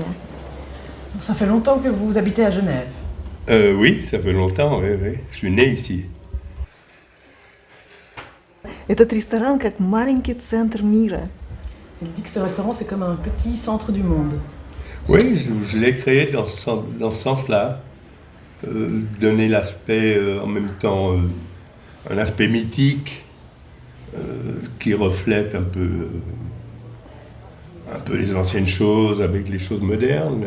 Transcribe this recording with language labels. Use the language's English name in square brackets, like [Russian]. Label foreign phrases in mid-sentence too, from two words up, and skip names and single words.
[French] Ça fait longtemps que vous habitez à Genève. Oui, ça fait longtemps, oui. Je suis né ici. [Russian] Этот ресторан как маленький центр мира. [French] Il dit que ce restaurant, c'est comme un petit centre du monde. Oui, je l'ai créé dans ce sens-là. Donner l'aspect, en même temps, un aspect mythique qui reflète un peu les anciennes choses avec les choses modernes.